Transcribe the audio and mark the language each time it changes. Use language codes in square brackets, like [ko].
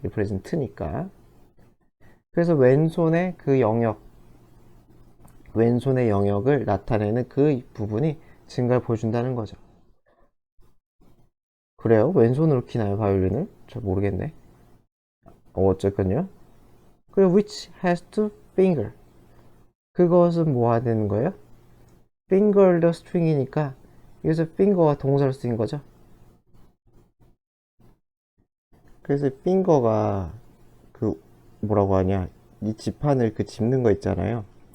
[ko] represent니까. 그래서 왼손의 그 영역, 왼손의 영역을 나타내는 그 부분이 증가를 보여준다는 거죠. 그래요? 왼손으로 키나요, 바이올린을? 잘 모르겠네. 어쨌건요. [en] 그리고 which has to finger. [ko] 그것은 뭐 해야 되는 거예요? [en] finger the string [ko] 이니까 여기서 finger가 동사로 쓰인 거죠. 그래서 finger가 그 뭐라고 하냐, 이 지판을 그 짚는 거 있잖아요.